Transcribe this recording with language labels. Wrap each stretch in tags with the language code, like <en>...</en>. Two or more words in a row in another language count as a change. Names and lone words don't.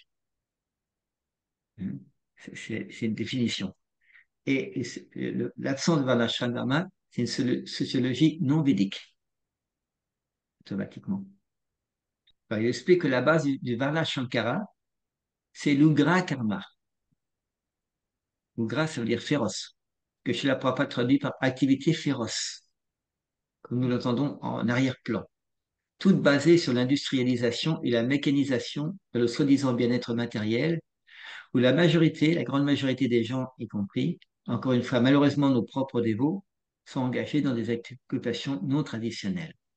<fr>Hein. C'est une définition. Et l'absence de Varnashram, c'est une sociologie non védique, automatiquement. Alors, il explique que la base du Varnashankara, c'est l'</fr> <sa>Ugra Karma.</sa> <fr>Ugra, ça veut dire féroce, que Srila Prabhupada traduit par activité féroce, comme nous l'entendons en arrière-plan. Toute basée sur l'industrialisation et la mécanisation de le soi-disant bien-être matériel, où la majorité, la grande majorité des gens y compris, encore une fois, malheureusement nos propres dévots, sont engagés dans des occupations non traditionnelles.</fr>